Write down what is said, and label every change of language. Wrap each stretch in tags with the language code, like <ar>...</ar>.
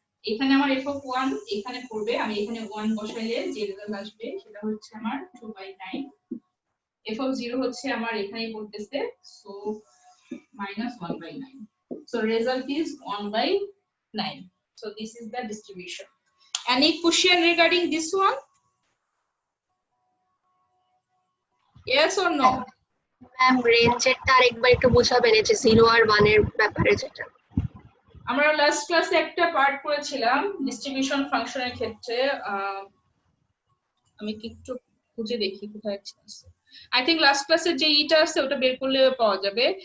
<bn>এখানে আমার f of 1 এখানে পড়বে, আমি এখানে 1 বসাইলে যে রেজাল্ট আসবে সেটা হচ্ছে আমার 2/9। f of 0 হচ্ছে আমার এখানেই পড়তেছে, so -1/9।</bn> <en>So result is 1/9. So this is the distribution. Any question regarding this one? Yes or no?</en> <bn>Ma'am রেঞ্জেরটা আরেকবার একটু বোঝাবেন, এই যে 0 আর 1 এর ব্যাপারে যেটা আমরা লাস্ট ক্লাসে একটা পার্ট করেছিলাম ডিস্ট্রিবিউশন ফাংশনের ক্ষেত্রে। আমি একটু খুঁজে দেখি কোথায় আছে। আই থিংক লাস্ট ক্লাসে যে ইটা আছে ওটা বের করলে পাওয়া যাবে।</bn>